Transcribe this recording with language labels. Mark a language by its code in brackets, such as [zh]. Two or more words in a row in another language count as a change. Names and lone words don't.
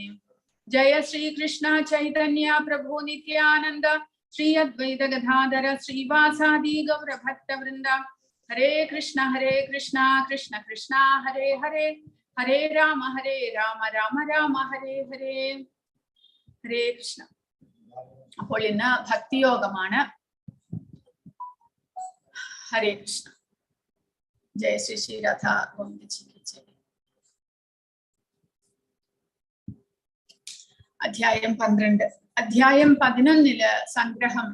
[sa] Jaya Shri Krishna Chaitanya Prabhu Nityananda Shri Advaita Gadadhara Shri Vasadi Gaura Bhakta Vrinda. Hare Krishna Krishna Krishna Hare Hare Hare Rama Rama Rama Hare Hare. Hare Krishna. [ml] അപ്പോൾ ഇന്ന് ഭക്തിയോഗമാണ്. ഹരേ കൃഷ്ണ. ജയ ശ്രീ ശ്രീ രാധ ഗോവിന്ദജിക്ക് ജയ. അധ്യായം 12. അധ്യായം 11 സംഗ്രഹം.